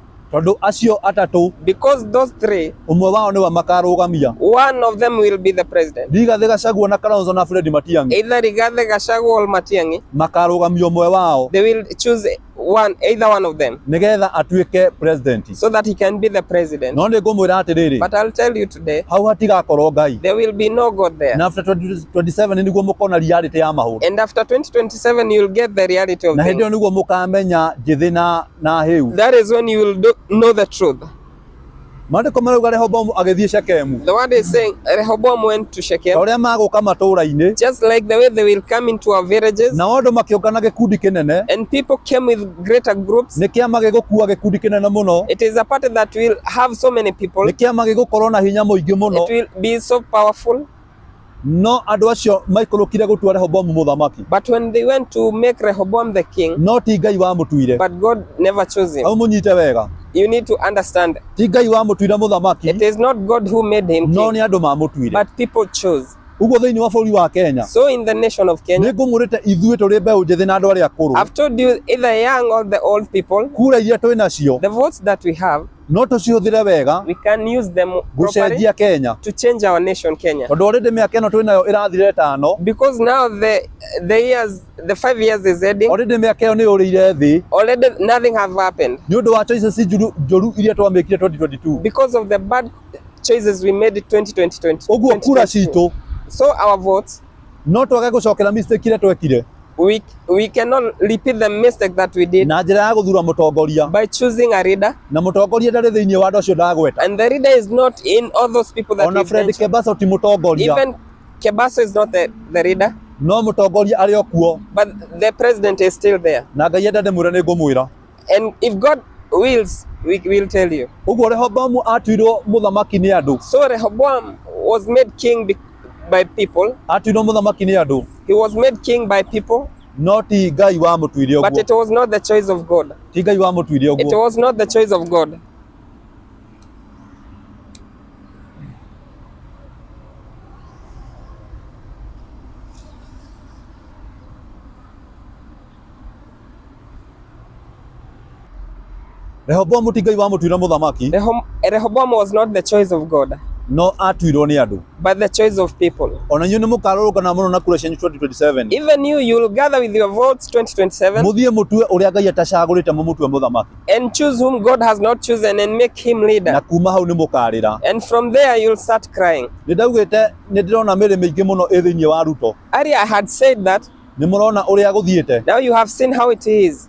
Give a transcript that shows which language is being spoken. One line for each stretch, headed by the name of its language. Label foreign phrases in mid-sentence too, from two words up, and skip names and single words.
Kikuyu: Tondũ acio atatũ,
English: because those three,
Kikuyu: ũmwe wao nĩwe makarũgamia.
English: One of them will be the president.
Kikuyu: Rigathi Gachagua na Kalonzo na Fred Matiang'i.
English: Either Rigathi Gachagua or Matiang'i.
Kikuyu: Makarũgamia ũmwe wao.
English: They will choose either one of them.
Kikuyu: Nĩgetha atuĩke president.
English: So that he can be the president.
Kikuyu: No nĩ ngũmwĩra atĩrĩrĩ.
English: But I'll tell you today.
Kikuyu: Hau hatigakorwo Ngai.
English: There will be no God there.
Kikuyu: Na after 2027 nĩguo mũkona reality ya maũndũ.
English: And after 2027 you'll get the reality of things.
Kikuyu: Na hĩndĩ ĩyo nĩguo mũkamenya njĩthĩ na hĩu.
English: That is when you will know the truth.
Kikuyu: Maandĩko marauga Rehoboamu agĩthiĩ Shekemu.
English: The word is saying Rehoboam went to Shechem.
Kikuyu: Ũrĩa magũka matũũra-inĩ.
English: Just like the way they will come into our villages.
Kikuyu: Na andũ makĩũngana gĩkundi kĩnene.
English: And people came with greater groups.
Kikuyu: Nĩ kĩama gĩgũkua gĩkundi kĩnene mũno.
English: It is a party that will have so many people.
Kikuyu: Nĩ kĩama gĩgũkorwo na hinya mũingĩ mũno.
English: It will be so powerful.
Kikuyu: No andũ acio maikũrũkire gũtua Rehoboamu mũthamaki.
English: But when they went to make Rehoboam the king,
Kikuyu: no ti Ngai wamũtuire.
English: But God never chose him.
Kikuyu: Au mũnyite wega.
English: You need to understand.
Kikuyu: Ti Ngai wamũtuire mũthamaki.
English: It is not God who made him king.
Kikuyu: No nĩ andũ mamũtuire.
English: But people chose.
Kikuyu: Uguo thĩinĩ wa bũrũri wa Kenya.
English: So in the nation of Kenya.
Kikuyu: Nĩ ngũmũrĩte ithuĩ tũrĩ mbeũ njĩthĩ na andũ arĩa akũrũ.
English: I've told you either young or the old people.
Kikuyu: Kura iria twĩ nacio.
English: The votes that we have.
Kikuyu: No tũcihũthĩre wega.
English: We can use them
Kikuyu: gũcenjia Kenya.
English: To change our nation Kenya.
Kikuyu: Tondũ already mĩaka ĩno twĩ nayo ĩrathire ĩtano.
English: Because now the 5 years is ending.
Kikuyu: Already mĩaka ĩyo nĩ yũrĩire thĩ.
English: Already nothing have happened.
Kikuyu: Nĩ ũndũ wa choices njũru iria twamĩkire 2022.
English: Because of the bad choices we made in 2020.
Kikuyu: Ũguo kura citũ.
English: So our votes.
Kikuyu: No twage gũcokera mistake iria twekire.
English: We cannot repeat the mistake that we did.
Kikuyu: Na njĩra ya gũthura mũtongoria.
English: By choosing a leader.
Kikuyu: Na mũtongoria ndarĩ thĩinĩ wa andũ acio ndagweta.
English: And the leader is not in all those people that we mentioned.
Kikuyu: Ona Fred KEBAZO ti mũtongoria.
English: Even KEBAZO is not the leader.
Kikuyu: No mũtongoria arĩ o kuo.
English: But the president is still there.
Kikuyu: Na Ngai enda ndĩmwĩre nĩ ngũmwĩra.
English: And if God wills, we will tell you.
Kikuyu: Ũguo Rehoboamu atuirwo mũthamaki nĩ andũ.
English: So Rehoboam was made king by people.
Kikuyu: Atuirwo mũthamaki nĩ andũ.
English: He was made king by people.
Kikuyu: No ti Ngai wamũtuire ũguo.
English: But it was not the choice of God.
Kikuyu: Ti Ngai wamũtuire ũguo.
English: It was not the choice of God.
Kikuyu: Rehoboamu ti Ngai wamũtuire mũthamaki.
English: Rehoboam was not the choice of God.
Kikuyu: No atuirwo nĩ andũ.
English: But the choice of people.
Kikuyu: Ona inyuĩ nĩ mũkarũrũngana mũno na kura cianyu 2027.
English: Even you will gather with your votes 2027.
Kikuyu: Mũthiĩ mũtue ũrĩa Ngai atacagũrĩte mũmũtue mũthamaki.
English: And choose whom God has not chosen and make him leader.
Kikuyu: Na kuma hau nĩ mũkarĩra.
English: And from there you'll start crying.
Kikuyu: Nĩ ndaugĩte nĩ ndĩrona mĩrĩ mĩingĩ mũno ĩ thĩinĩ wa Ruto.
English: Earlier I had said that.
Kikuyu: Nĩ mũrona ũrĩa gũthiĩte.
English: Now you have seen how it is.